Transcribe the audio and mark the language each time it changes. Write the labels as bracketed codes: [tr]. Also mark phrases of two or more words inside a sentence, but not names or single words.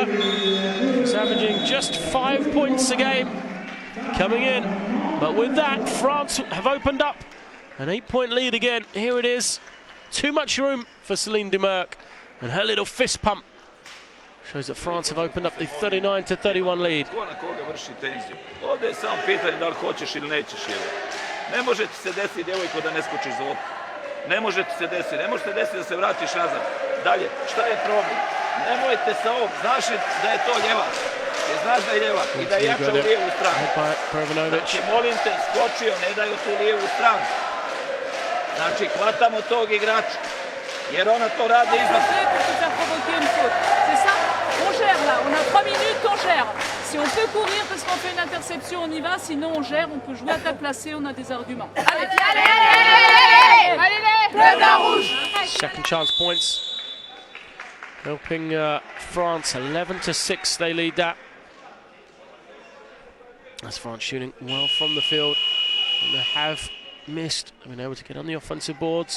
[en] She's averaging just 5 points a game coming in. But with that, France have opened up an 8-point lead again. Here it is. Too much room for Celine DeMarc, and her little fist pump Shows that France have opened up the 39-31 lead. [sr] Ovdje je samo pitanje da li hoćeš ili nećeš. Ne može ti se desiti, djevojko, da ne skočiš za loptu. Ne može ti se desiti. Ne može se desiti da se vratiš nazad. Dalje, šta je problem? Nemojte sa ovog. Znaš da je to ljevak. Znaš da je ljevak i da je jača u lijevu stranu. Znači, molim te, skočio, ne daju tu lijevu stranu. Znači, hvatamo tog igrača. Jer ona to radi iznad. [fr] C'est ça, on gère là, on a 3 minutes, on gère. Si on peut courir parce qu'on fait une interception, on y va, sinon on gère, on peut jouer à tête placée, on a des arguments. Allez, [en] Second chance points. Helping France 11-6, they lead that. As France shooting well from the field. And they have missed, they've been able to get on the offensive boards.